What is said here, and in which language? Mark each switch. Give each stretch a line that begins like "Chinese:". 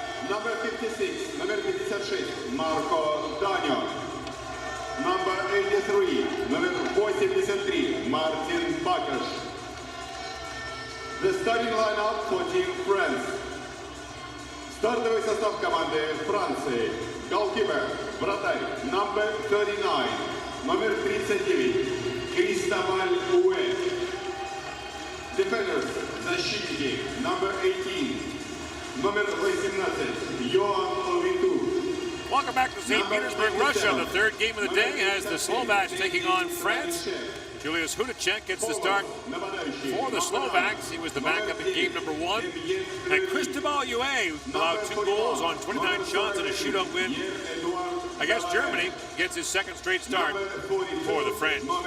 English: Number 56, number 56, Marco Danio. Number 83, number 83, Martin Bakash. The starting lineup for Team France.
Russian: Стартовый состав команды Франции.
English: Goalkeeper,
Russian: вратарь,
English: number 39,
Russian: номер 39, Кристобаль Уэ.
English: Defenders,
Russian: защитники,
English: number 18,
Russian: номер 18, Йоан Виту.
English: Welcome back to St. Petersburg, Russia. The third game of the day has the Slovaks taking on France. Julius Hudacek gets the start for the Slovaks. He was the backup in game number 1. And Cristobal Huet allowed 2 goals on 29 shots and a shootout win. I guess Germany gets his second straight start for the French.